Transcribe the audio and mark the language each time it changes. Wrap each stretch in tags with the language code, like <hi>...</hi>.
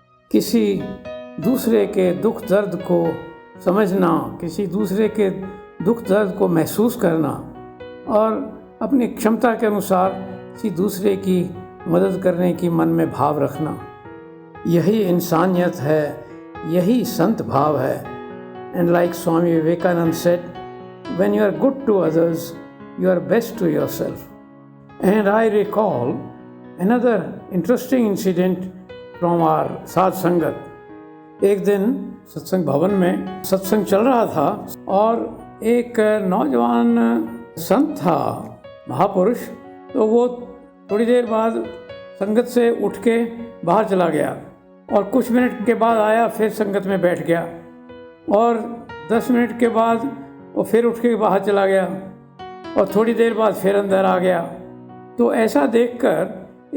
<hi>किसी दूसरे के दुख दर्द को समझना, किसी दूसरे के दुख दर्द को महसूस करना और अपनी क्षमता के अनुसार किसी दूसरे की मदद करने की मन में भाव रखना, यही इंसानियत है, यही संत भाव है।</hi> <en>And like Swami Vivekananda said, when you are good to others, you are best to yourself. And I recall another interesting incident from our Sadh Sangat.</en> <hi>एक दिन सत्संग भवन में सत्संग चल रहा था और एक नौजवान संत था, महापुरुष, तो वो थोड़ी देर बाद संगत से उठ के बाहर चला गया और कुछ मिनट के बाद आया, फिर संगत में बैठ गया और 10 मिनट के बाद वो फिर उठ के बाहर चला गया और थोड़ी देर बाद फिर अंदर आ गया। तो ऐसा देखकर</hi>